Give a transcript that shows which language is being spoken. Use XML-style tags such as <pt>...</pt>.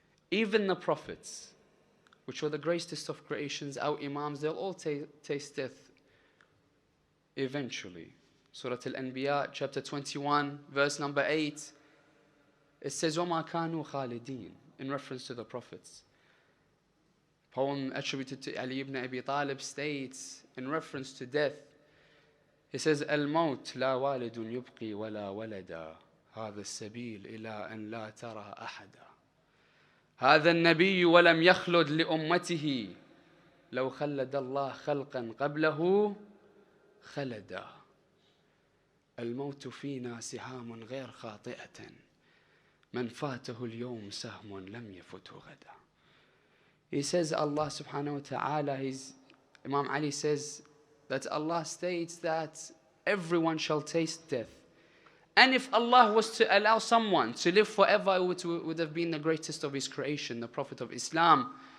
<en>Even the prophets, which were the greatest of creations, our imams, they'll all taste death eventually. Surah Al-Anbiya, chapter 21, verse number 8. It says,</en> <ar>وَمَا كَانُوا خَالِدِينَ,</ar> <en>in reference to the prophets. Poem attributed to Ali ibn Abi Talib states, in reference to death, he says,</en> <ar>الْمَوْتْ لَا وَالِدٌ يُبْقِي وَلَا وَلَدًا هَذَا السَّبِيلُ إِلَىٰ أَنْ لَا تَرَى أَحَدًا هذا النبي ولم يخلد لأمته لو خلد الله خلقا قبله خلدا الموت فينا سهام غير خاطئة من فاته اليوم سهم لم يفته غدا.</ar> <en>He says Allah subhanahu wa ta'ala, Imam Ali says that Allah states that everyone shall taste death. And if Allah was to allow someone to live forever, it would have been the greatest of his creation, the Prophet of Islam.</en>